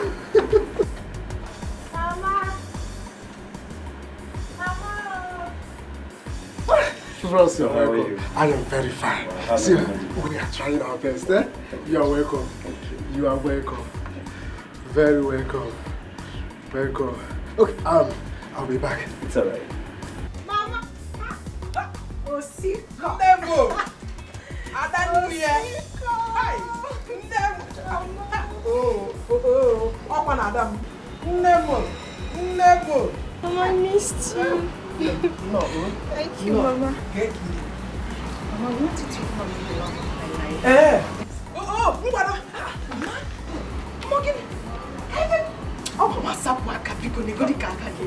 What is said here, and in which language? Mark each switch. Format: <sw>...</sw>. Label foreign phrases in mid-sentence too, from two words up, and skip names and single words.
<en>Russell, welcome. I am very fine. See, we are trying our best. Eh? You are welcome. You are welcome. Very welcome. Welcome. Okay, I'll be back. It's alright. Mama! Oh, see, Ndemo! Adanuye! Hi! Ndemo! Oh, Open Adam! Ndemo! Mama, I missed you. No. Thank you, Mama. Thank you. Mama, I wanted to come to the love of my life. Mbana! Morgan! Mama, sapwa kapiko ni godi kaka ke.</en>